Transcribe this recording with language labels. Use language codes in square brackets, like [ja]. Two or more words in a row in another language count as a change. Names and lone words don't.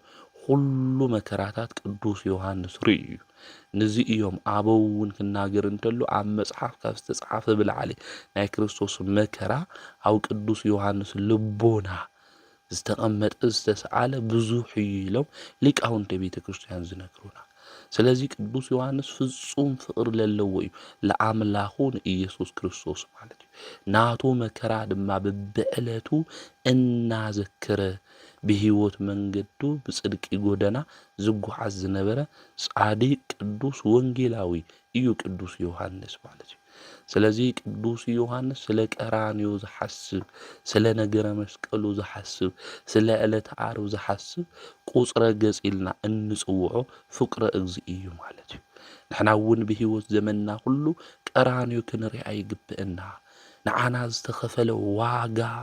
[ti] ሁሉ መከራታት ቅዱስ ዮሐንስ ርእዩ። ነዚ እዮም አበውን ክናገር እንተሎ ኣብ መጽሓፍ ካብ ዝተጻሕፈ ብላዕሊ ናይ ክርስቶስ መከራ ኣብ ቅዱስ ዮሐንስ ልቦና ዝተቐመጠ ዝተሰአለ ብዙሕ እዩ ኢሎም ሊቃውንተ ቤተ ክርስቲያን ዝነግሩና። ስለዚህ ቅዱስ ዮሐንስ ፍጹም ፍቅር ለለዎ እዩ ለአምላኹ ኢየሱስ ክርስቶስ ማለት እዩ ናቱ መከራ ድማ በብዕለቱ እናዘከረ ብህይወት መንገዱ ብጽድቂ ጎደና ዝጓዓዝ ዝነበረ ጻድቅ ቅዱስ ወንጌላዊ እዩ ቅዱስ ዮሐንስ ማለት እዩ ስለዚህ ቅዱስ ዮሐንስ ስለ ቀራንዮ ዝሐስብ ስለ ነገረ መስቀሉ ዝሐስብ ስለ ዕለተ ዓርብ ዝሐስብ ቁጽረ ገጽ ኢልና እንጽውዖ ፍቅረ እግዚእ እዩ ማለት እዩ ንሕና እውን ብህይወት ዘመንና ሁሉ ቀራንዮ ክንሪኣ ይግብአና ንዓና ዝተኸፈለ ዋጋ